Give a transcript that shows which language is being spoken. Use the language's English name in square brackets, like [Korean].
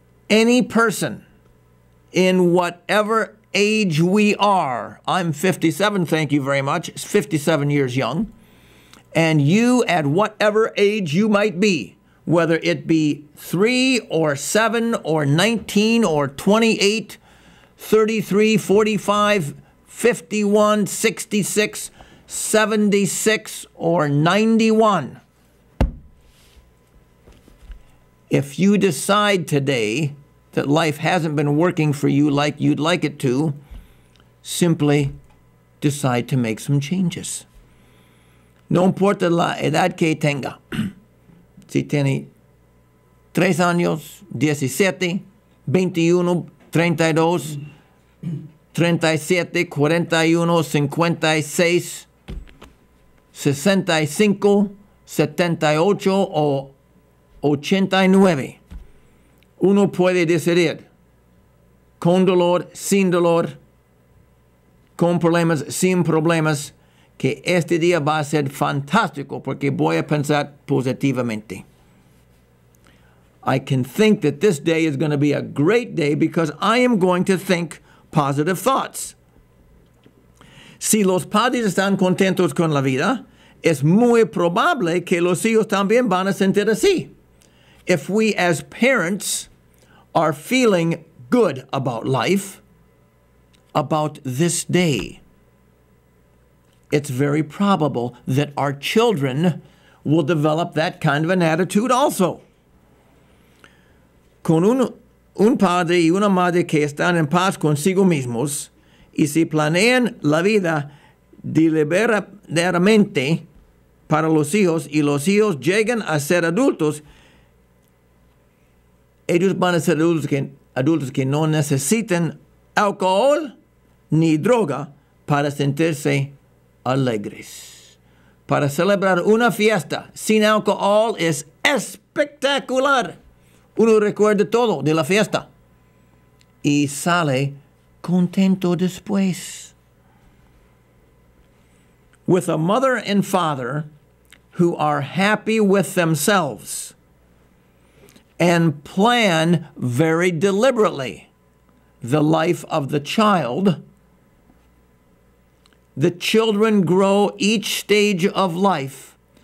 [English] Any person in whatever age we are, I'm 57, thank you very much, 57 years young, and you at whatever age you might be, whether it be 3 or 7 or 19 or 28, 33, 45, 51, 66, 76, or 91. If you decide today that life hasn't been working for you like you'd like it to, simply decide to make some changes. [Spanish] No importa la edad que tenga. Si tiene 3 años, 17, 21, 32, 37, 41, 56, 65, 78 o 89. Uno puede decidir con dolor, sin dolor, con problemas, sin problemas, que este día va a ser fantástico porque voy a pensar positivamente. [English] I can think that this day is going to be a great day because I am going to think positive thoughts. [Spanish] Si los padres están contentos con la vida, es muy probable que los hijos también van a sentir así. [English] If we as parents are feeling good about life, about this day, it's very probable that our children will develop that kind of an attitude also. [Spanish] Con un padre y una madre que están en paz consigo mismos y si planean la vida deliberadamente para los hijos y los hijos llegan a ser adultos, ellos van a ser adultos que no necesitan alcohol ni droga para sentirse alegres. Para celebrar una fiesta sin alcohol es espectacular. Uno recuerda todo de la fiesta y sale contento después. [English] With a mother and father who are happy with themselves and plan very deliberately the life of the child, the children grow each stage of life